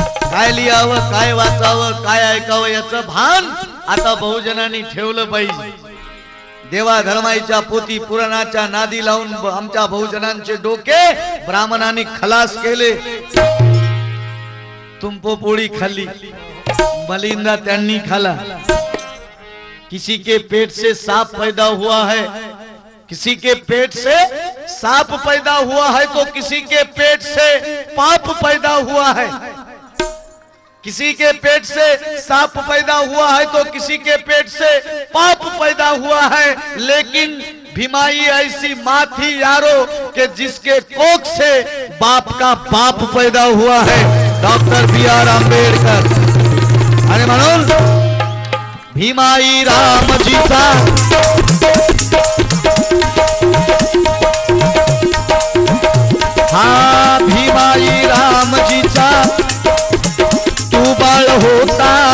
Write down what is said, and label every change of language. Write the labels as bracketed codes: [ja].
[mr] काय लिहावं, काय वाचावं, काय ऐकावं याचं भान आता बहुजनांनी ठेवलं पाहिजे। देवा धर्माच्या पोती पुराणाच्या नादी लावून आमच्या बहुजनांचे डोके ब्राह्मणांनी खलास केले। तुमपो पोळी खाल्ली, मलिंदा त्यांनी खाला। [hi] किसी के पेट से सांप पैदा हुआ है, किसी के पेट से सांप पैदा हुआ है तो किसी के पेट से पाप पैदा हुआ है। किसी के पेट से सांप पैदा हुआ है तो किसी के पेट से पाप पैदा हुआ है, लेकिन भीमाई ऐसी माँ थी यारो कि जिसके कोख से बाप का बाप पैदा हुआ है, डॉक्टर बी.आर. आंबेडकर। [mr] आणि म्हणून भीमाई रामजीचा हा भीमाई रामजीचा तू बाळ होता,